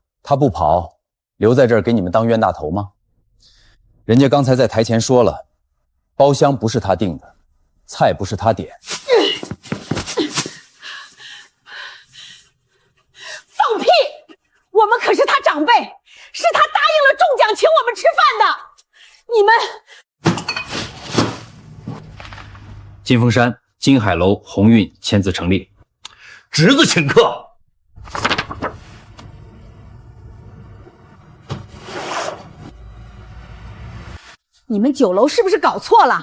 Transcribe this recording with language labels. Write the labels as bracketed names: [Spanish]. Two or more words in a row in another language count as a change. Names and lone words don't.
[Chinese] 他不跑，留在這兒給你們當冤大頭嗎？人家剛才在台前說了，包廂不是他訂的，菜不是他點。放屁！我們可是他長輩，是他答應了中獎請我們吃飯的。你們，金峰山、金海樓、鴻運簽字成立。侄子請客。你們酒樓是不是搞錯了？